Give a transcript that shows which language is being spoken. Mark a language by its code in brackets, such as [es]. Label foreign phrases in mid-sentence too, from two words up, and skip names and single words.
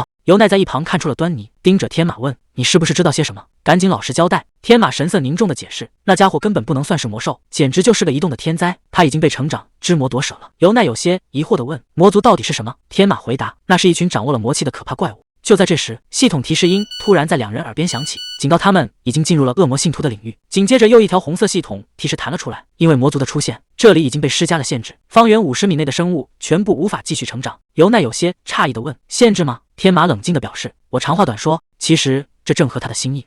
[zh] 由奈在一旁看出了端倪，盯着天馬問：“你是不是知道些什麼？趕緊老實交代。” 天馬神色凝重地解釋：“那家伙根本不能算是魔獸，簡直就是個移動的天災，他已經被成長之魔夺舍了。” 由奈有些疑惑地問：“魔族到底是什麼？”天馬回答：“那是一群掌握了魔氣的可怕怪物。” 就在这时，系統提示音突然在兩人耳邊響起，警告他們已經進入了惡魔信徒的領域。緊接着又一條紅色系統提示彈了出來，因為魔族的出現，這裡已經被施加了限制，方圓50米內的生物全部無法繼續成長。由奈有些詫異地問：“限制嗎？”天馬冷靜地表示：“我長話短說，其實這正合他的心意。